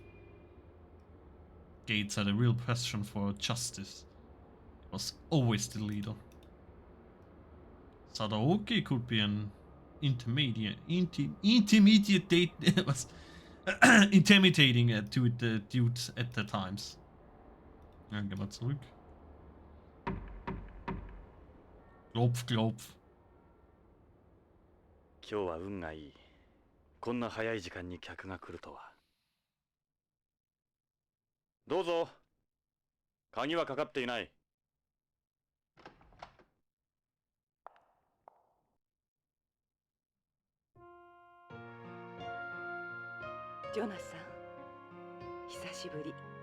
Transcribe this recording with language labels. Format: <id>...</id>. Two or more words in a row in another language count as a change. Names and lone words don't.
<en>Gates had a real passion for justice. He was always the leader. Sadaoki could be an intimidating to the dude at the times.</en> <de>Dann gehen wir zurück. Klopf, klopf.</de> <ja>今日は運がいい。こんな早い時間に客が来るとは。どうぞ。鍵はかかっていない。ジョナサン、久しぶり。</ja>